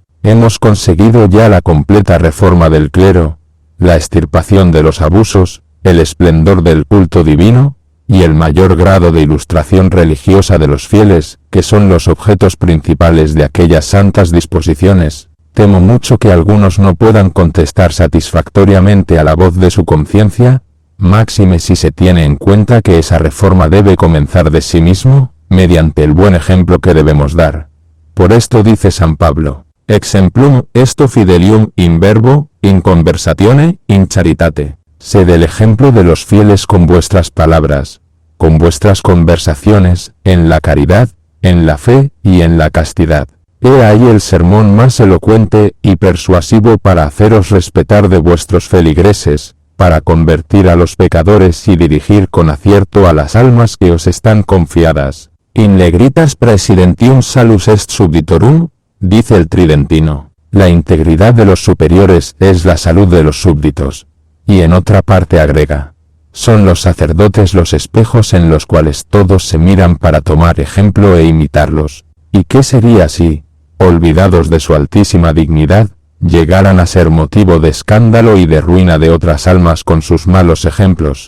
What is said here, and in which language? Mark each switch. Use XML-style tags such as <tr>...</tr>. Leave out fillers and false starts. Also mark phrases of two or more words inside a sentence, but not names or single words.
<es>Hemos conseguido ya la completa reforma del clero, la extirpación de los abusos, el esplendor del culto divino, y el mayor grado de ilustración religiosa de los fieles, que son los objetos principales de aquellas santas disposiciones. Temo mucho que algunos no puedan contestar satisfactoriamente a la voz de su conciencia, máxime si se tiene en cuenta que esa reforma debe comenzar de sí mismo, mediante el buen ejemplo que debemos dar. Por esto dice San Pablo:</es> <la>exemplum esto fidelium in verbo, in conversatione, in charitate.</la> <es>Sed el ejemplo de los fieles con vuestras palabras, con vuestras conversaciones, en la caridad, en la fe y en la castidad. He ahí el sermón más elocuente y persuasivo para haceros respetar de vuestros feligreses, para convertir a los pecadores y dirigir con acierto a las almas que os están confiadas.</es> <la>In legritas praesidentium salus est subditorum,</la> <es>dice el tridentino. La integridad de los superiores es la salud de los súbditos. Y en otra parte agrega: son los sacerdotes los espejos en los cuales todos se miran para tomar ejemplo e imitarlos. ¿Y qué sería si, olvidados de su altísima dignidad, llegaran a ser motivo de escándalo y de ruina de otras almas con sus malos ejemplos?</es>